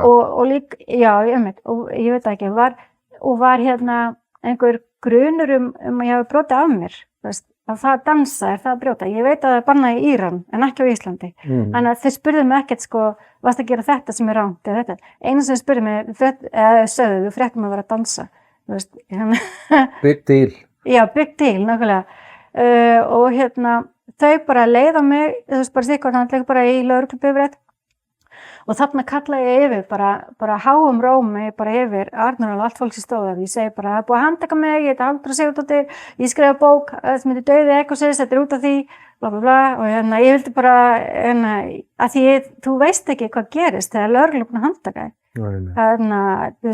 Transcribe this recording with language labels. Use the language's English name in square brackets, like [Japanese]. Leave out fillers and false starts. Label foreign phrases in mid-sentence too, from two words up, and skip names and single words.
[Icelandic] Og líka, og ég veit ekki, var einhver grunur að ég hafi brotið af mér, að það dansa, það að brjóta. Ég veit að það er bannað í Íran, en ekki á Íslandi. Þannig að þeir spurðu mig ekkert, varst að gera þetta sem er rangt eða þetta. Einu sem spurðu mig, sögðu, þú fréttum að vera að dansa. [English] Big deal. Já, big deal, [Icelandic] nákvæmlega. Og þau bara leiða mig, bara sikkert bara í lögreglubifreið og þarna kalla ég yfir, bara háum rómi bara yfir Arnór og allt fólk sem stóð að ég segi bara, það er búið að handtaka mig, ég heiti Halldóra Sigurðardóttir, ég skrifa bók sem heitir Dauði Ekkosis, þetta er út af því, bla bla bla, og ég vildi bara, að því þú veist ekki hvað gerist þegar lögreglan er búin að handtaka þig.